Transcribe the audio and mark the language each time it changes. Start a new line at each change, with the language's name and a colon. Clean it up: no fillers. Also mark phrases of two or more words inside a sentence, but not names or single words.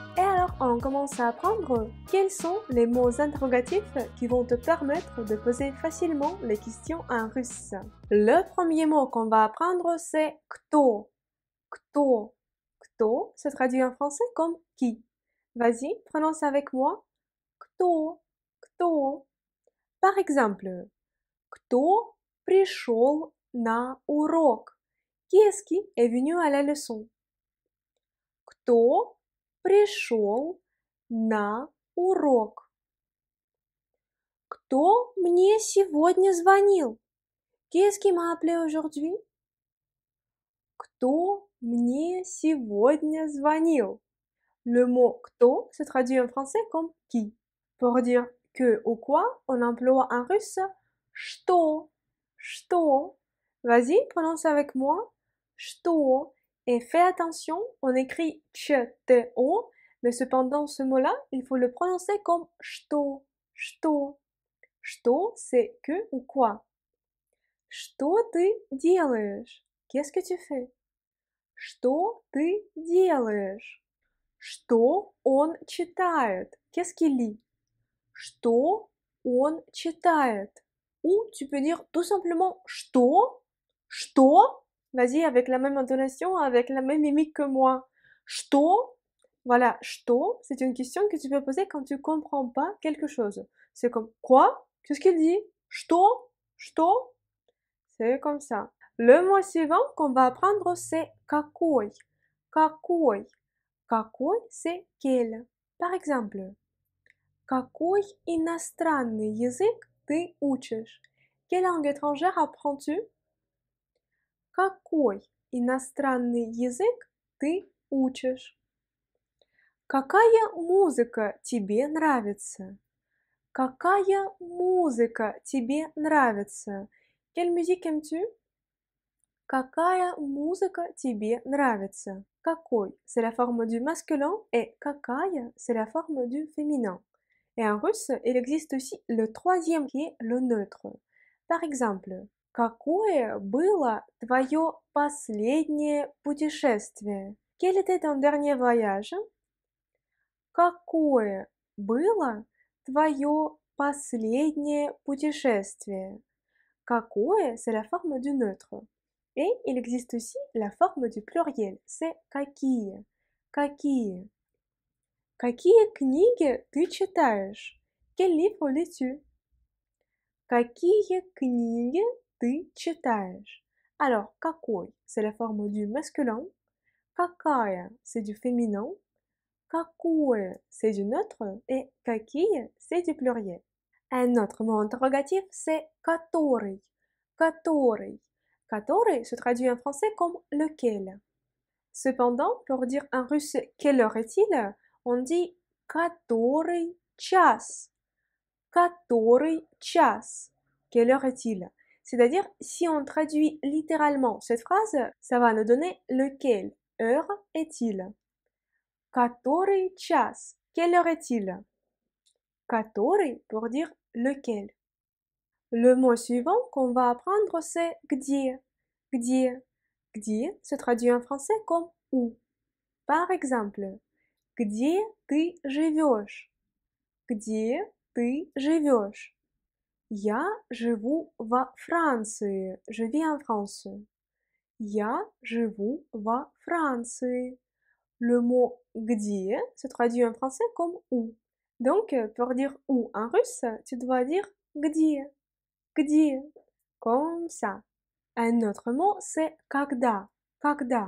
French: Et alors, on commence à apprendre quels sont les mots interrogatifs qui vont te permettre de poser facilement les questions en russe. Le premier mot qu'on va apprendre, c'est кто.
Russian: Кто.
French: Кто se traduit en français comme qui. Vas-y, prononce avec moi.
Russian: Кто. Кто.
French: Par exemple,
Russian: кто пришел на урок?
French: Qui est-ce qui est venu à la leçon?
Russian: Кто пришел на урок? Кто мне сегодня звонил?
French: Qui est-ce qui m'a appelé aujourd'hui?
Russian: Кто мне сегодня звонил?
French: Le mot кто se traduit en français comme qui. Pour dire que ou quoi, on emploie en russe что.
Russian: Что.
French: Vas-y, prononce avec moi.
Russian: Что.
French: Et fais attention, on écrit ch-t-o, mais cependant ce mot-là, il faut le prononcer comme что.
Russian: Что. Что,
French: c'est que ou quoi.
Russian: Что ты делаешь?
French: Qu'est-ce que tu fais?
Russian: Что ты делаешь? Что он читает?
French: Qu'est-ce qu'il lit?
Russian: Что он читает?
French: Ou tu peux dire tout simplement
Russian: что? Что?
French: Vas-y, avec la même intonation, avec la même mimique que moi.
Russian: Что?
French: Voilà, что, c'est une question que tu peux poser quand tu comprends pas quelque chose. C'est comme quoi? Qu'est-ce qu'il dit?
Russian: Что? Что?
French: C'est comme ça. Le mot suivant qu'on va apprendre, c'est какой.
Russian: Какой. Какой,
French: c'est quel. Par exemple,
Russian: какой иностранный язык ты учишь?
French: Quelle langue étrangère apprends-tu?
Russian: Какой иностранный язык ты учишь? Какая музыка тебе нравится? Какая музыка тебе нравится?
French: Quelle musique aimes-tu?
Russian: Какая музыка тебе нравится? Какой,
French: c'est la forme du masculin et какая, c'est la forme du féminin. Et en russe, il existe aussi le troisième qui est le neutre. Par exemple,
Russian: какое было твое последнее путешествие?
French: Quel était ton dernier voyage?
Russian: Какое было твое последнее путешествие? Какое,
French: c'est la forme du neutre. Et il existe aussi la forme du pluriel, c'est какие.
Russian: Какие. Какие книги ты читаешь?
French: Quel livre lis-tu?
Russian: Какие книги ты читаешь?
French: Alors, какой, c'est la forme du masculin. Какая, c'est du féminin. Какое, c'est du neutre. Et какие, c'est du pluriel. Un autre mot interrogatif, c'est который.
Russian: Который. Который
French: se traduit en français comme lequel. Cependant, pour dire en russe quelle heure est-il, on dit
Russian: который час. Который час.
French: Quelle heure est-il? C'est-à-dire, si on traduit littéralement cette phrase, ça va nous donner lequel heure est-il.
Russian: Который час.
French: Quelle heure est-il? Который pour dire lequel. Le mot suivant qu'on va apprendre, c'est где.
Russian: Где. Где
French: se traduit en français comme où. Par exemple,
Russian: где ты живешь? Где ты живешь? Я живу во Франции.
French: Je vis en France.
Russian: Я живу во Франции.
French: Le mot где se traduit en français comme où. Donc, pour dire où en russe, tu dois dire где.
Russian: Где.
French: Comme ça. Un autre mot, c'est
Russian: когда. Когда.